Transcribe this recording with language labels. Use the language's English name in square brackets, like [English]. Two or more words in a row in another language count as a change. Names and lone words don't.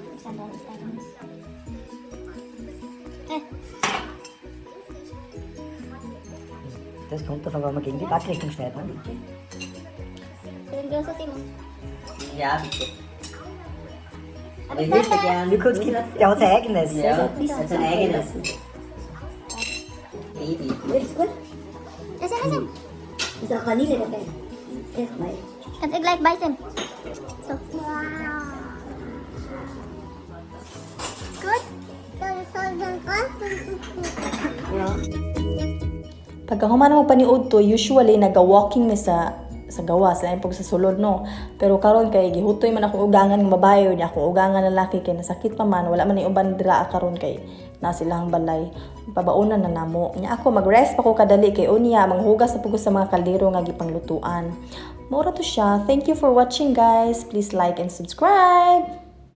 [English] Sandal times. [German] Das kommt davon, wenn man gegen die Backrichtung schneidet. Ne? [Filipino] Seryoso si mo. [German] Ja, bitte. Aber Ich möchte [English] Sandal. [German] gern. Lukas, der hat sein eigenes. Ja, das ist ein eigenes. Baby. Ist gut? [English] Listen, listen. [German] Ist auch Vanille dabei. Erstmal. Kannst du gleich beißen. [English] So. Good? [German] Ja. [Cebuano] Pagkahuman mo paniud to, usually naga-walking mi sa gawas, lain pag sa sulod no. Pero karon kay gihutoy man akong ugangan ng babae niya, akong ugangan lalaki kay nasakit pa man, wala man ni uban dira karon kay na silang balay. Pabaunan na namo. Nya ako mag-rest pa ko kadali kay unya manghugas na pugos sa mga kaldero nga gipanglutuan. Mura to siya. [English] Thank you for watching guys. Please like and subscribe.